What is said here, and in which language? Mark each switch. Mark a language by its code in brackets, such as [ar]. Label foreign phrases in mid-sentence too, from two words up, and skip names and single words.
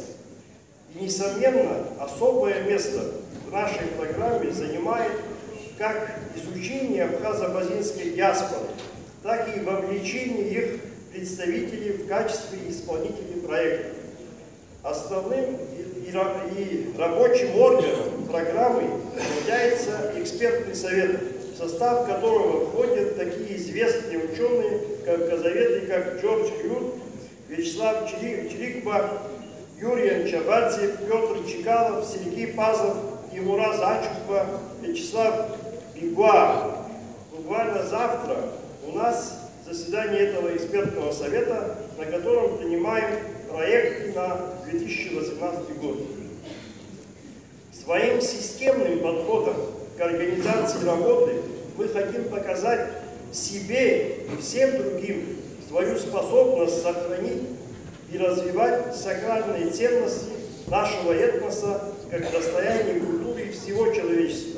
[ru] И, несомненно, особое место в нашей программе занимает как изучение абхазо-абазинской диаспоры, так и вовлечение их представителей в качестве исполнителей проектов. Основным и рабочим органом программы является экспертный совет, в состав которого входят такие известные ученые, как Джордж Хьют, Вячеслав Чирикба, Юрий Анчабадзе, Петр Чекалов, Сергей Пазов, Тимураз Ачуква, Вячеслав Бигуа. Буквально завтра у нас заседание этого экспертного совета, на котором принимаем проекты на 2018 год. Своим системным подходом к организации работы мы хотим показать себе и всем другим свою способность сохранить и развивать сакральные ценности нашего этноса как достояние культуры всего человечества.